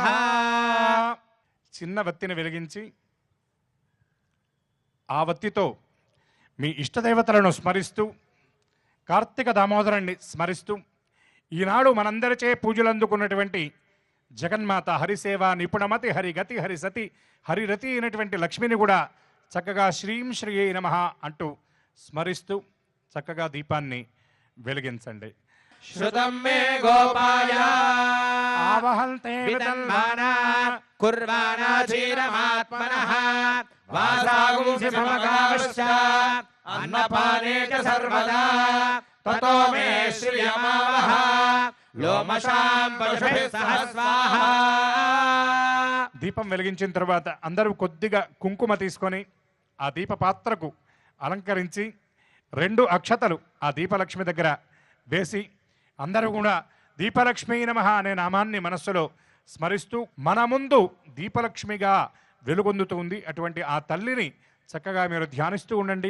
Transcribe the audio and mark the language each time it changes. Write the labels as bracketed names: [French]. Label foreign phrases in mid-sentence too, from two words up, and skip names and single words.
[Telugu] చిన్న వత్తిని వెలిగించి ఆ వత్తితో మీ ఇష్టదేవతలను స్మరిస్తూ కార్తీక దామోదరాన్ని స్మరిస్తూ ఈనాడు మనందరిచే పూజలు అందుకున్నటువంటి జగన్మాత హరిసేవ నిపుణమతి హరిగతి హరిసతి హరిరతి అయినటువంటి లక్ష్మిని కూడా చక్కగా [Sanskrit] श्रीं श्रिये नमः [Telugu] అంటూ స్మరిస్తూ చక్కగా దీపాన్ని వెలిగించండి. [Sanskrit] श्रुतं मे गोपाय ఆవహంతే वितन्माना कुर्वाणा धीरमात्मनः वासांसि समगावश्च अन्नपाने च सर्वदा ततो मे श्रियमावह लोमशां पशुभिः सह स्वाहा। [Telugu] దీపం వెలిగించిన తర్వాత అందరూ కొద్దిగా కుంకుమ తీసుకొని ఆ దీప పాత్రకు అలంకరించి 2 అక్షతలు ఆ దీపలక్ష్మి దగ్గర వేసి అందరూ కూడా [Sanskrit] दीपलक्ष्मी नमः [Telugu] అనే నామాన్ని మనస్సులో స్మరిస్తూ మన ముందు దీపలక్ష్మిగా వెలుగొందుతుంది అటువంటి ఆ తల్లిని చక్కగా మీరు ధ్యానిస్తూ ఉండండి.